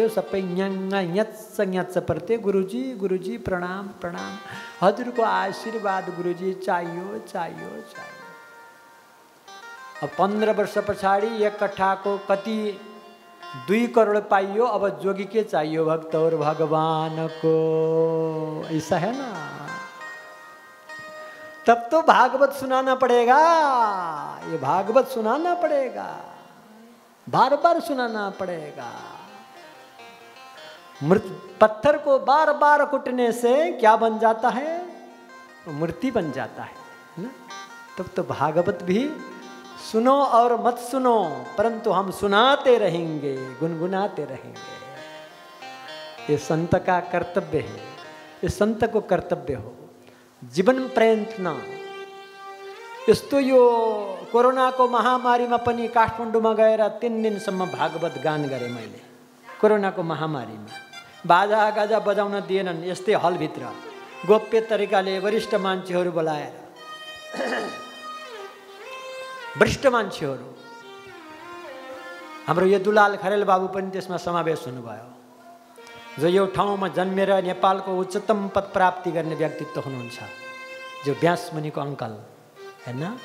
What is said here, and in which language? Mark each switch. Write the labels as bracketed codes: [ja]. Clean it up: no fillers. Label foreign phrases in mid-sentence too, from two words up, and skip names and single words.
[ne] सबै न्याच्च पर्थ्यो। गुरुजी प्रणाम प्रणाम, हजुरको आशीर्वाद गुरुजी चाहियो। अब 15 वर्ष पछाडि 1 कट्ठाको कति 2 करोड पाइयो। अब जोगी के चाहियो? [hi] भक्त और भगवान को। ऐसा है ना? तब तो भागवत सुनाना पड़ेगा। ये भागवत सुनाना पड़ेगा, बार बार सुनाना पड़ेगा। पत्थर को बार बार कुटने से क्या बन जाता है? मूर्ति बन जाता है ना? तब तो भागवत भी सुनो और मत सुनो, परंतु हम सुनाते रहेंगे, गुनगुनाते रहेंगे। ये संत का कर्तव्य है। [ne] ये संत को कर्तव्य हो जीवन प्रयत्न। यस्तो यो कोरोनाको महामारीमा पनि काठमाडौँमा गएर 3 दिनसम्म भागवत गान गरेँ मैले। कोरोनाको महामारीमा बाजा गाजा बजाउन दिएनन्। यस्तै हलभित्र गोप्य तरिकाले वरिष्ठ मान्छेहरू बोलाएर, वरिष्ठ मान्छेहरू, हाम्रो यो दुलाल खरेल बाबु पनि त्यसमा समावेश हुनुभयो, जो यो ठाउँमा जन्मेर नेपालको उच्चतम पद प्राप्ति गर्ने व्यक्तित्व हुनुहुन्छ, जो व्यासमुनिको अङ्कल हैन।